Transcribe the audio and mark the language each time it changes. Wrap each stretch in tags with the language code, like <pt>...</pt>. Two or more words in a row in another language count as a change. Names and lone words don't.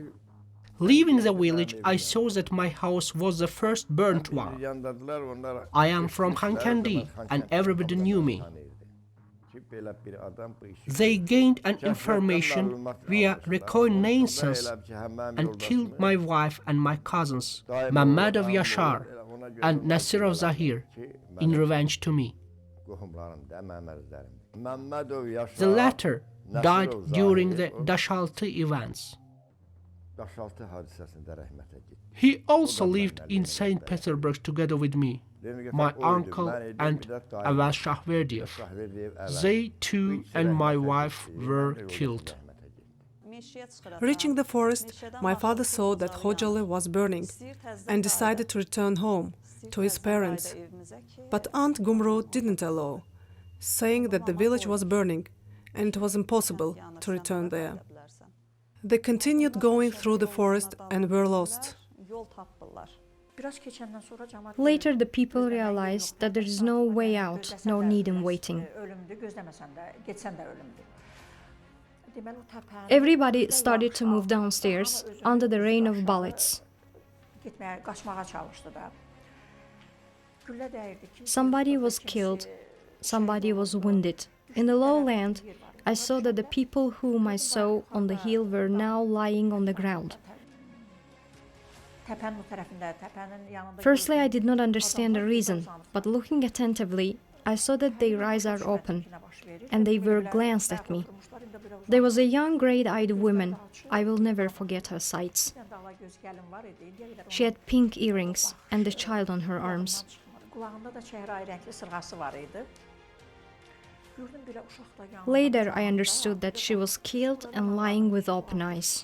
<en>Leaving the village, I saw that my house was the first burnt one.</en> <az>yandadılar, onlar</az> <en>I am from Hankendi, and everybody knew me.</en> <az>ki, belə bir adam bu işi</az> <en>They gained an information via reconnaissance and killed my wife and my cousins, Mehmed of Yashar and Nasir of Zahir, in revenge to me.</en> <az>qohumlarım da, məmərlərim. Məmmədov Yaşar</az> <en>The latter died during the Dashalti events.</en> <az>Daşaltı hadisəsində rəhmətə getdi.</az> <en>He also lived in St. Petersburg together with me, my uncle and Avaz Shahverdiyev. They too and my wife were killed. Reaching the forest, my father saw that Khojaly was burning and decided to return home to his parents. But Aunt Gumru didn't allow, saying that the village was burning and it was impossible to return there. They continued going through the forest and were lost.</en> <az>Biraz keçəndən sonra cəmaət</az> <en>Later, the people realized that there is no way out, no need in waiting.</en> <az>ölümdür, gözləməsən də, getsən də ölümdür. Deməli o təpənin</az> <en>Everybody started to move downstairs under the rain of bullets.</en> <az>getməyə, qaçmağa çalışdı da. Güllə dəyirdi ki,</az> <en>Somebody was killed, somebody was wounded. In the lowland, I saw that the people whom I saw on the hill were now lying on the ground.</en> <az>təpənin o tərəfində, təpənin yanında</az> <en>Firstly, I did not understand the reason, but looking attentively, I saw that their eyes are open, and they were glanced at me. There was a young, grey-eyed woman. I will never forget her sights. She had pink earrings and a child on her arms.</en> <az>Qulağında da çəhrayı rəngli sırğası var idi. Gördüm belə uşaq da yanında</az> <en>Later, I understood that she was killed and lying with open eyes.</en>